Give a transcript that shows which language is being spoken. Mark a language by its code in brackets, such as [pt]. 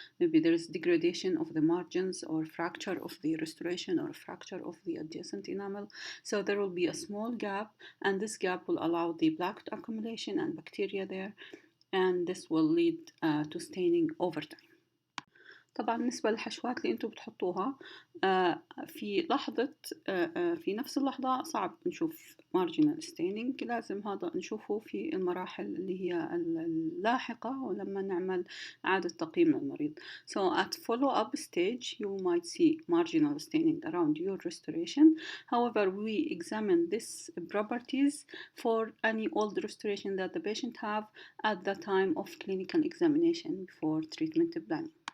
[en] Maybe there is degradation of the margins or fracture of the restoration or fracture of the adjacent enamel. So there will be a small gap, and this gap will allow the plaque accumulation and bacteria there, and this will lead to staining over time. [ar] طبعا بالنسبة للحشوات اللي انتم بتحطوها في لحظة في نفس اللحظة صعب نشوف [en] marginal staining. [ar] لازم هذا نشوفه في المراحل اللي هي اللاحقة ولما نعمل إعادة تقييم للمريض. [en] So at follow-up stage you might see marginal staining around your restoration. However, we examine these properties for any old restoration that the patient have at the time of clinical examination before treatment planning.